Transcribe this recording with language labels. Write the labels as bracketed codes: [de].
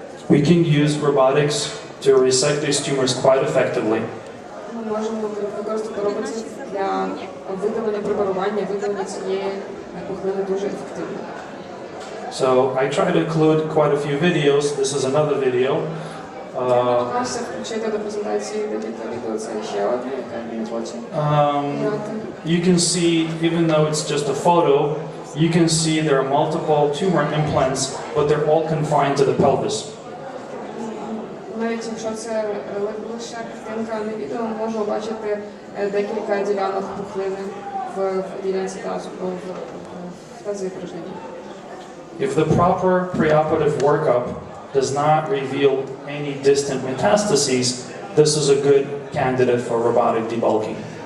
[en] we can use robotics to resect these tumors quite effectively. [uk] Ми можемо використати роботів для видалення, препарування, видалення цієї пухлини дуже ефективно. [en] So I try to include quite a few videos. This is another video. [uk] Намагався включити до презентації декілька відео, це ще одне, яке не хоче грати. [en] You can see, even though it's just a photo, you can see there are multiple tumor implants, but they're all confined to the pelvis. [uk] Навіть якщо це лише картинка, не відео, ми можемо бачити декілька ділянок пухлини в ділянці тазу, в тазовій порожнині. [en] If the proper preoperative workup does not reveal any distant metastases, this is a good candidate for robotic debulking.